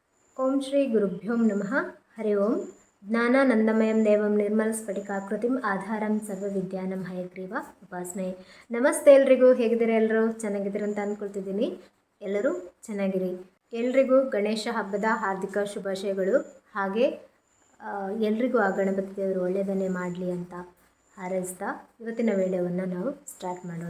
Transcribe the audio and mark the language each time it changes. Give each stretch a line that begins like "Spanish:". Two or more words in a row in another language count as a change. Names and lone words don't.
Sanskrit: ಓಂ ಶ್ರೀ ಗುರುಭ್ಯೋ ನಮಃ. ಹರಿ ಓಂ. ಜ್ಞಾನಾನಂದಮಯಂ ದೇವಂ ನಿರ್ಮಲಸ್ಫಟಿಕಾಕೃತಿಂ ಆಧಾರಂ ಸರ್ವವಿದ್ಯಾನಂ ಹಯಗ್ರೀವ ಉಪಾಸನೆ.
Kannada: ನಮಸ್ತೆ ಎಲ್ರಿಗೂ. ಹೇಗಿದ್ದೀರಾ? ಎಲ್ಲರೂ ಚೆನ್ನಾಗಿದ್ದೀರ ಅಂತ ಅಂದ್ಕೊಳ್ತಿದ್ದೀನಿ. ಎಲ್ಲರೂ ಚೆನ್ನಾಗಿರಿ. ಎಲ್ರಿಗೂ ಗಣೇಶ ಹಬ್ಬದ ಹಾರ್ದಿಕ ಶುಭಾಶಯಗಳು. ಹಾಗೆ ಎಲ್ರಿಗೂ ಆ ಗಣಪತಿ ದೇವರು ಒಳ್ಳೆಯದನ್ನೇ ಮಾಡಲಿ ಅಂತ ಹಾರೈಸ್ತಾ ಇವತ್ತಿನ ವಿಡಿಯೋವನ್ನು ನಾವು ಸ್ಟಾರ್ಟ್ ಮಾಡೋಣ.